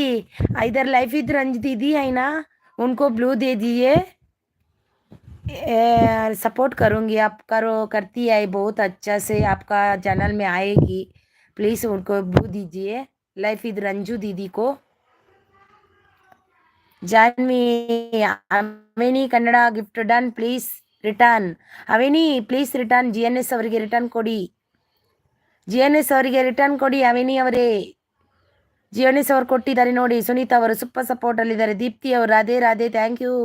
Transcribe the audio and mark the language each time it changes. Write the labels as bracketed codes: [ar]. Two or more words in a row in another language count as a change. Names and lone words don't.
[hi] इधर लाइफ इज रंजू दीदी है ना, उनको ब्लू दे दिए. सपोर्ट करूँगी, आप करती है बहुत अच्छा से, आपका चैनल में आएगी. प्लीज़ उनको ब्लू दीजिए. लाइफ इज रंजू दीदी को. [en] Janvi Aveni Kannada gift done, please return. [kn] ಅವೇನಿ [en] please return. [kn] GNS ಅವರಿಗೆ ರಿಟರ್ನ್ ಕೊಡಿ. GNS ಅವರಿಗೆ ರಿಟರ್ನ್ ಕೊಡಿ. ಅವೇನಿ ಅವರೇ GNS ಅವರು ಕೊಟ್ಟಿದ್ದಾರೆ ನೋಡಿ. ಸುನೀತಾ ಅವರು [en] super support [kn] ಅಲ್ಲಿದ್ದಾರೆ. ದೀಪ್ತಿ ಅವರು ರಾಧೆ ರಾಧೆ, [en] thank you.